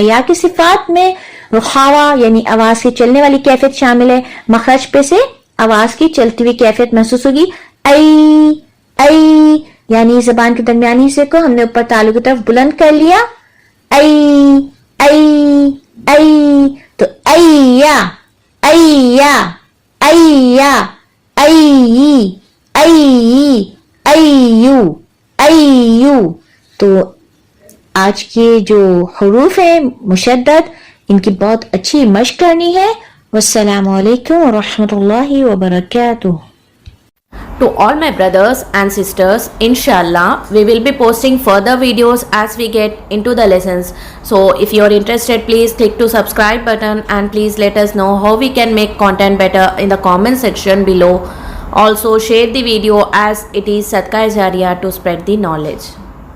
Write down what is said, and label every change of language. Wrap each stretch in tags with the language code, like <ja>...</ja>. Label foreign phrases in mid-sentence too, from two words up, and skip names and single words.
<ur>یا کی صفات میں رخاوہ یعنی آواز کی چلنے والی کیفیت شامل ہے، مخرج پے سے آواز کی چلتی ہوئی کیفیت محسوس ہوگی. آئی آئی یعنی زبان کے درمیانی حصے کو ہم نے اوپر تالو کی طرف بلند کر لیا. आई आई आई, तो अय्या अय्या अय्या अय्यी अय्यी अय्यू अय्यू। تو آج کے جو حروف ہے مشدد، ان کی بہت اچھی مشق کرنی ہے.</ur> <ar>والسلام عليكم ورحمة الله وبركاته.</ar> <en>To all my brothers and sisters, inshallah we will be posting further videos as we get into the lessons. So if you are interested, please click to subscribe button and please let us know how we can make content better in the comment section below. Also share the video as it is</en> <ar>صدقة جارية</ar> <en>to spread the knowledge.</en>